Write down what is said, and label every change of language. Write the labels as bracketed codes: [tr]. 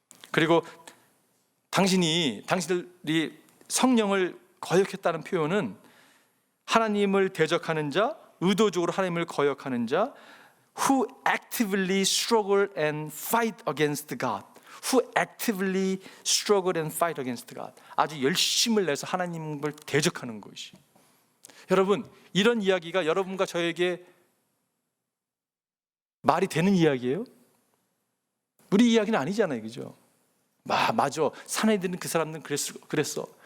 [ko] 그리고 당신들이 성령을 거역했다는 표현은 하나님을 대적하는 자, 의도적으로 하나님을 거역하는 자, [en] who actively struggle and fight against God. Who actively struggle and fight against God. [ko] 아주 열심을 내서 하나님을 대적하는 것이. 여러분, 이런 이야기가 여러분과 저에게 말이 되는 이야기예요? 우리 이야기는 아니잖아요, 그죠? 맞아, 사내들은 그 사람들은 그랬어.